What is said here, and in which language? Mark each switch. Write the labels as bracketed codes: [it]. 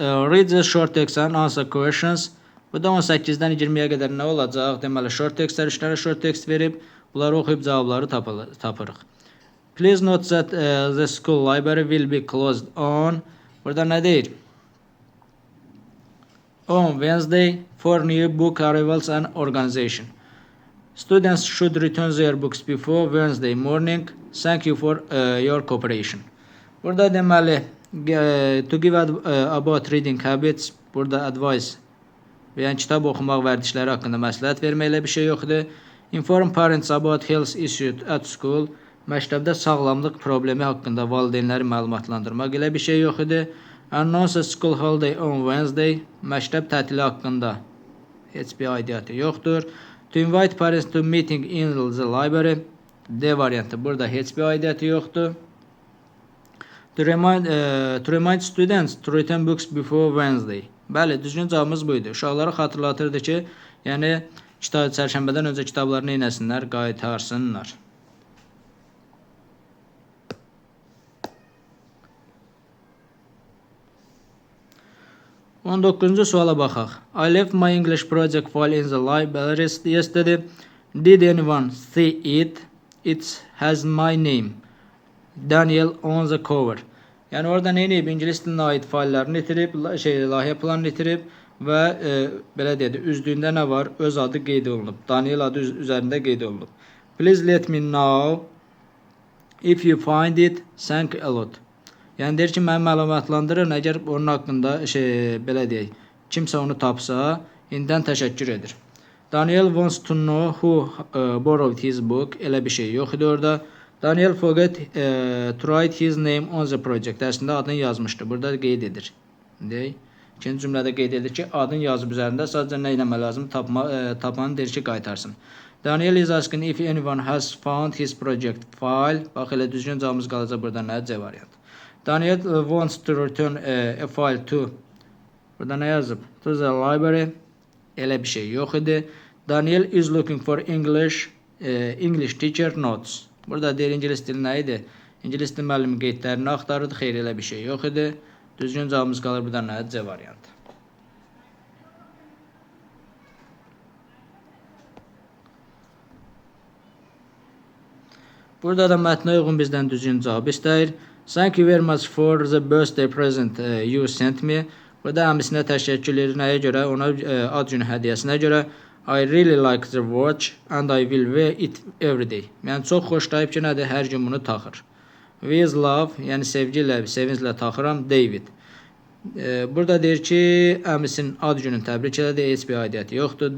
[en] Read the short text and answer questions. [az] Bu da 18-dən 20-yə qədər nə olacaq? Deməli, short textlər 3 dənə short text verib, bunları oxuyub cavabları tapırıq. [en] Please note that the school library will be closed on. [az] Burada nə deyir? [en] On Wednesday for new book arrivals and organization. Students should return their books before Wednesday morning. Thank you for your cooperation. [az] Burada deməli, [en] to give about reading habits, [az] burada advice, yəni kitab oxumaq vərdişləri haqqında məsləhət verməklə bir şey yoxdur. [en] Inform parents about health issues at school. [az] Məktəbdə sağlamlıq problemi haqqında valideynləri məlumatlandırmaq ilə bir şey yoxdur. [en] Announce a school holiday on Wednesday. [az] Məktəb tətili haqqında heç bir aidiyyatı yoxdur. [en] To invite parents to meeting in the library. [az] D variantı burada heç bir aidiyyatı yoxdur. [en] To remind students to return books before Wednesday. [az] Bəli, düzgün cavabımız buydu. Uşaqlara xatırlatırdı ki, yəni çərşənbədən öncə kitablarını neynəsinlər, qaytarsınlar. 19-cu suala baxaq. [en] I left my English project file in the library yesterday. Did anyone see it? It has my name, Daniel, on the cover. [az] Yəni orada nə edib? İngilis dilinə aid faillərini itirib, layihə planını itirib və belə deyək, üzdüyündə nə var? Öz adı qeyd olunub. Daniel adı üzərində qeyd olunub. [en] Please let me know if you find it. Thank a lot. [az] Yəni deyir ki, məni məlumatlandırın, əgər onun haqqında belə deyək, kimsə onu tapsa, indidən təşəkkür edir. [en] Daniel wants to know who borrowed his book. [az] Elə bir şey yox idi orada. [en] Daniel forgot to write his name on the project. [az] Əslində adını yazmışdı. Burada qeyd edir. İkinci cümlədə qeyd edir ki, adını yazıb üzərində sadəcə nə etmək lazım? Tapanı deyir ki, qaytarsın. [en] Daniel is asking if anyone has found his project file. [az] Bax, elə düzgün cavabımız qalacaq burada nə? C variant. [en] Daniel wants to return a file to. [az] Burada nə yazıb? [en] To the library. [az] Elə bir şey yox idi. [en] Daniel is looking for English teacher notes. [az] Burada deyir İngilis dili nə idi? İngilis dili müəllimi qeydlərini axtarırdı. Xeyr, elə bir şey yox idi. Düzgün cavabımız qalır burada nə? C variantı. Burada da mətnə uyğun bizdən düzgün cavab istəyir. [en] Thank you very much for the birthday present you sent me. [az] Burada əmisinə təşəkkür edir. Nəyə görə? Ona ad günü hədiyyəsinə görə. [en] I really like the watch and I will wear it every day. [az] Yəni çox xoşlayıb ki, nədir? Hər gün bunu taxır. [en] With love, [az] yəni sevgi ilə, sevinclə taxıram, David. Burada deyir ki, əmisinin ad gününü təbrik elədi, heç bir aidiyyəti yoxdur.